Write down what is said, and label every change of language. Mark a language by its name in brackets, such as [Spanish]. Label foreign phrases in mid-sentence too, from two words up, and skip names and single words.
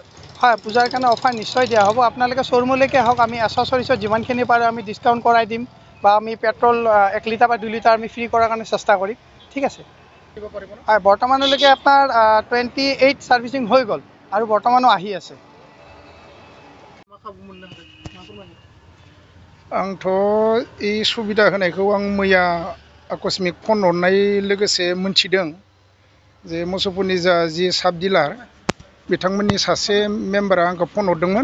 [Assamese] হয় পূজাৰ কাৰণে অফাৰ নিশ্চয় দিয়া হ'ব। আপোনালোকে শ্ব'ৰুমলৈকে আহক। আমি এচেছৰিজত যিমানখিনি পাৰোঁ আমি ডিছকাউণ্ট কৰাই দিম বা আমি পেট্ৰল 1 লিটাৰ বা 2 লিটাৰ আমি ফ্ৰী কৰাৰ কাৰণে চেষ্টা কৰিম। ঠিক আছে দিব পাৰিব? হয় বৰ্তমানলৈকে আপোনাৰ 28 ছাৰ্ভিচিং হৈ গ'ল আৰু বৰ্তমানো আহি আছে। [Bodo] आंथ' ई सुबिदा होनायखौ आं मैया आकस्मिक फन हरनाय लोगोसे मोनथिदों जे मुसलपुरनि जि साब डिलार बिथांमोननि सासे मेम्बारा आंखौ फन हरदोंमोन।